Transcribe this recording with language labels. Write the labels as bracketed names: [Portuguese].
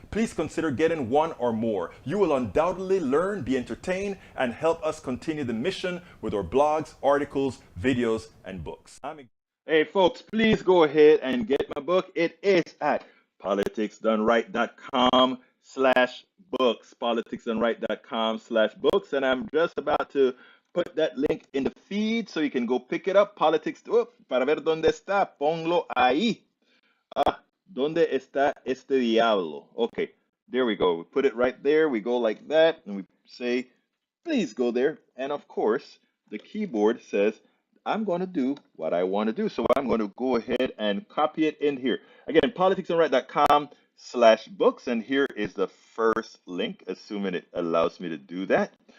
[English] Please consider getting one or more. You will undoubtedly learn, be entertained, and help us continue the mission with our blogs, articles, videos, and books. Hey, folks, please go ahead and get my book. It is at politicsdoneright.com/books, politicsdoneright.com/books, and I'm just about to put that link in the feed so you can go pick it up. [Spanish] Para ver dónde está, ponlo ahí. ¿Dónde está este diablo? [English] Okay, there we go. We put it right there. We go like that, and we say, please go there. And of course, the keyboard says, I'm going to do what I want to do. So I'm going to go ahead and copy it in here. Again, politicsdoneright.com/books, and here is the first link, assuming it allows me to do that.